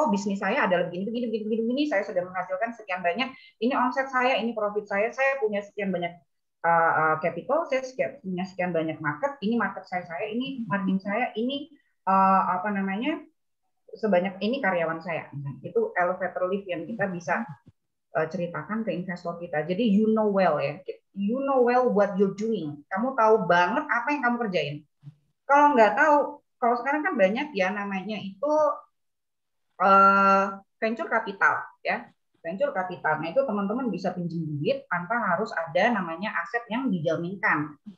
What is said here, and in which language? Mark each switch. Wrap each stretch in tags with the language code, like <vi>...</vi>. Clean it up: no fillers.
<id>Oh, bisnis saya adalah begini, saya sudah menghasilkan sekian banyak, ini omset saya, ini profit saya punya sekian banyak capital, saya punya sekian banyak market, ini market saya, ini margin saya, ini apa namanya, sebanyak ini karyawan saya. Itu elevator lift yang kita bisa ceritakan ke investor kita.</id> <en>Jadi you know well ya, you know well what you're doing.</en> <id>Kamu tahu banget apa yang kamu kerjain. Kalau nggak tahu, kalau sekarang kan banyak ya namanya itu venture capital ya, venture capital. Nah itu teman-teman bisa pinjam duit tanpa harus ada namanya aset yang dijaminkan.</id>